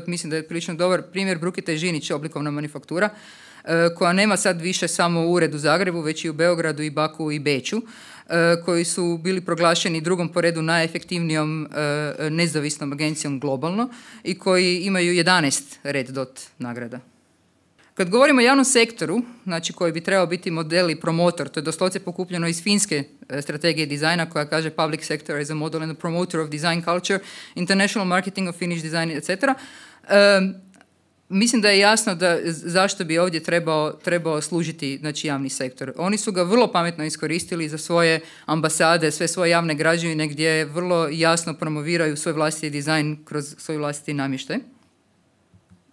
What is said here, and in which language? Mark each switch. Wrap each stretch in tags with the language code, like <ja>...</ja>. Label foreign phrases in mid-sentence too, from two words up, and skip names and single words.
<hr>Mislim da je prilično dobar primjer Brukita i Žinić, oblikovna manufaktura, koja nema sad više samo ured u Zagrebu, već i u Beogradu i Baku i Beču, koji su bili proglašeni drugom po redu najefektivnijom nezavisnom agencijom globalno i koji imaju 11 Red Dot nagrada. Kad govorimo o javnom sektoru, znači koji bi trebao biti model i promotor, to je doslovce pokupljeno iz finske strategije dizajna koja kaže</hr> <en>public sector is a model and a promoter of design culture, international marketing of Finnish design, etc.</en> <hr>Mislim da je jasno zašto bi ovdje trebao služiti, znači, javni sektor. Oni su ga vrlo pametno iskoristili za svoje ambasade, sve svoje javne građevine gdje vrlo jasno promoviraju svoj vlastiti dizajn kroz svoj vlastiti namještaj.</hr>